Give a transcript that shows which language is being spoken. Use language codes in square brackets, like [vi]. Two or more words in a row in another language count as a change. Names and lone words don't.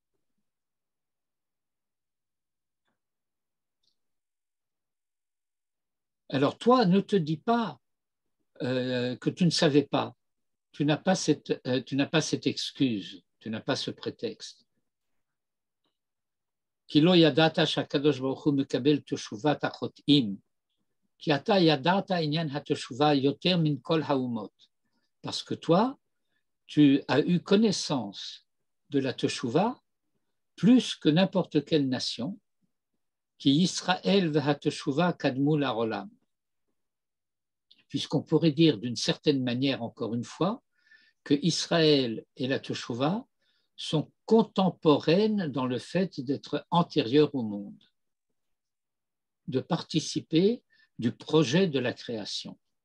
[fr] Alors toi, ne te dis pas que tu ne savais pas. Tu n'as pas cette excuse, tu n'as pas ce prétexte. [he] כי לא ידעת שהקדוש ברוך הוא מקבל תשובת החוטאים. כי אתה ידעת ענין התשובה יותר מן כל האומות. [fr] Parce que toi, tu as eu connaissance de la teshuva plus que n'importe quelle nation, [he] כי ישראל והתשובה קדמו לעולם. [fr] Puisqu'on pourrait dire d'une certaine manière, encore une fois, que Israël et la teshuva sont contemporaines dans le fait d'être antérieures au monde, de participer du projet de la création.